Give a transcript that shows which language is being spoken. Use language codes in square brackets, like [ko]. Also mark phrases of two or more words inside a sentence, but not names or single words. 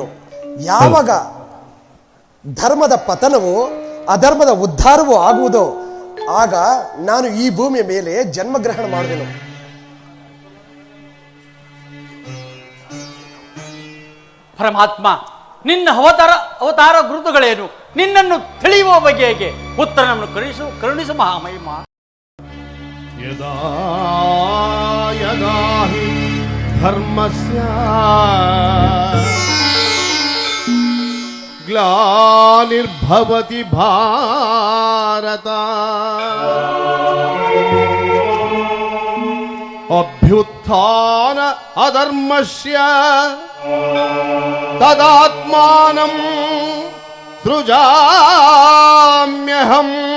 [kn] ಯಾವಾಗ ಧರ್ಮದ ಪತನವೋ ಅಧರ್ಮದ ಉದ್ಧಾರವೋ ಆಗುವುದೋ ಆಗ ನಾನು ಈ ಭೂಮಿಯ ಮೇಲೆ ಜನ್ಮಗ್ರಹಣ ಮಾಡುವೆನು. ಪರಮಾತ್ಮ, ನಿನ್ನ ಅವತಾರ ಗುರುತುಗಳೇನು? ನಿನ್ನನ್ನು ತಿಳಿಯುವ ಬಗೆಗೆ ಉತ್ತರವನ್ನು ಕರುಣಿಸು ಮಹಾಮಹಿಮ. [sa] ಯದಾ ಯದಾ ಹಿ ಧರ್ಮಸ್ಯ ಗ್ಲಾನಿರ್ಭವತಿ ಭಾರತ ಅಭ್ಯುತ್ಥಾನ ಅಧರ್ಮಸ್ಯ ತದಾತ್ಮಾನಂ ಸೃಜಾಮ್ಯಹಂ